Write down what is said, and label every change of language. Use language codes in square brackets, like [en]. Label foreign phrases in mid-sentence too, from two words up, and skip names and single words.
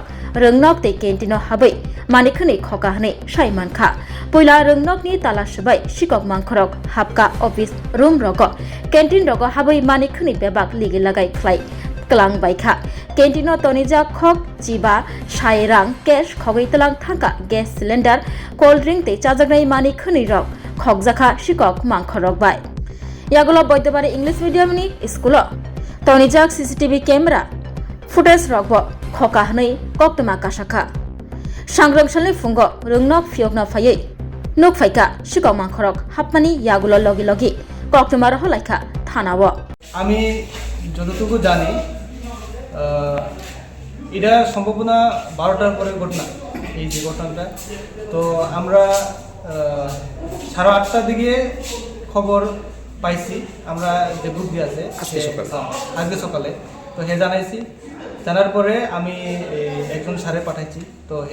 [trp] röngnok te kentino habai manikhni khoka hne saimankha poila röngnok ni tala sabai sikok mangkhorok hapka [en] office room [trp] rogo canteen rogo habai manikhni bebak ligi lagai khlai klang baikha kentino tonija khok chiba sairang cash khogai talang thangka [en] gas cylinder cold drink [trp] te chajagnai manikhni rok khokjakha sikok mangkhorok bai yagulo boidobari [en] English medium [trp] ni school tonijak [en] CCTV camera footage [trp] rokbo khoka hnei koktoma kasakha sangromsalni fungo rungnok phiokna phaiye nuk phaika sikok mangkhorok hapmani yagulo logi logi koktoma roholaikha thanao [bn] আমি যতটুকু জানি এটা সম্ভাবনা 12টার পরে ঘটনা এই যে ঘটনাটা তো আমরা 8:30টার দিকে খবর পাইছি আমরা যে গ্রুপ দিয়ে আছে আজকে সকালে তো হে জানাইছি জানার পরে আমি একজন স্যারে পাঠাইছি তো